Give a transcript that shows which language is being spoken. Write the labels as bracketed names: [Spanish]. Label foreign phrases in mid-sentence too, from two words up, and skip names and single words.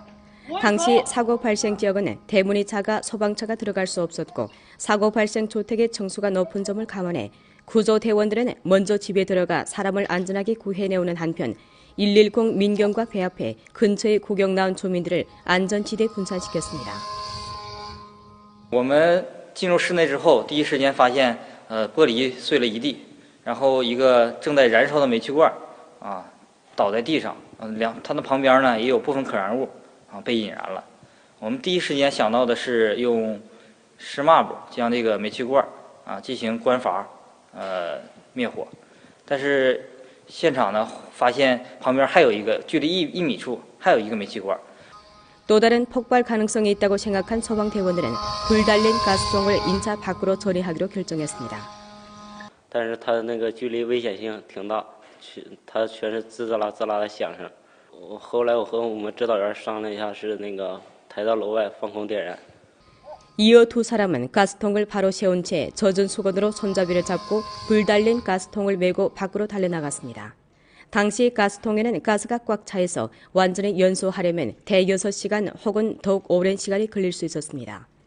[Korean] 당시 사고 발생 지역은 대문이 작아 소방차가 들어갈 수 없었고 사고 발생 주택의 층수가 높은 점을 감안해 구조대원들은 먼저 집에 들어가 사람을 안전하게 구해내오는 한편 110 민경과 배합해 근처에 구경 나온 주민들을 안전지대 분산시켰습니다. [Chinese] 我们进入室内之后，第一时间发现玻璃碎了一地，然后一个正在燃烧的煤气罐倒在地上，它的旁边呢也有部分可燃物被引燃了。我们第一时间想到的是用湿抹布将这个煤气罐进行关阀灭火，但是现场呢发现旁边还有一个距离1米处还有一个煤气罐。 [Korean] 또 다른 폭발 가능성이 있다고 생각한 소방대원들은 불 달린 가스통을 인차 밖으로 처리하기로 결정했습니다. [Chinese] 但是它那个距离危险性挺大，它全是滋啦滋啦的响声。后来我和我们指导员商量一下，是那个抬到楼外放空点燃。 [Korean] 이어 두 사람은 가스통을 바로 세운 채 젖은 수건으로 손잡이를 잡고 불 달린 가스통을 메고 밖으로 달려나갔습니다. 당시 가스통에는 가스가 꽉 차있어 완전히 연소하려면 대여섯 시간 혹은 더욱 오랜 시간이 걸릴 수 있었습니다.